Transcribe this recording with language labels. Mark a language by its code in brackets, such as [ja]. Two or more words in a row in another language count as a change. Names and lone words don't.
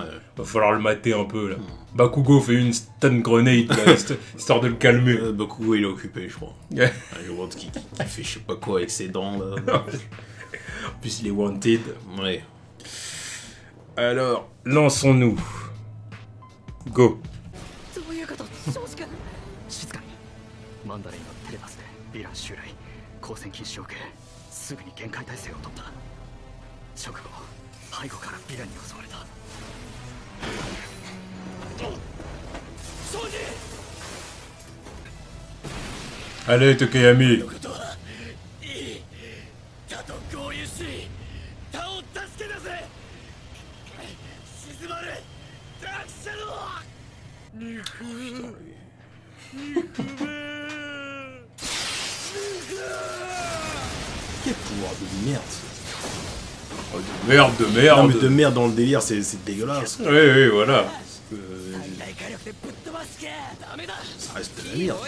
[fr] Va falloir le mater un peu, là. Bakugo fait une [en] stun grenade, [fr] là, histoire de le calmer. Bakugo, il est occupé, je crois. Ouais. Je vois qui fait je sais pas quoi avec ses dents, là. En plus, il est wanted. Ouais. Alors, lançons-nous. Go. [ja] マンダレイのテレパスでヴィラン襲来交戦禁止を受けすぐに限界態勢を取った直後背後からヴィランに襲われた庄司 [fr] Allez, Tokoyami. [ja] 他と合流し他を助け出せ静まれダークシャドウ肉め [fr] Quel pouvoir de merde! Oh, de merde. Non, mais de merde dans le délire, c'est dégueulasse. Oui, voilà. Ça reste de la merde.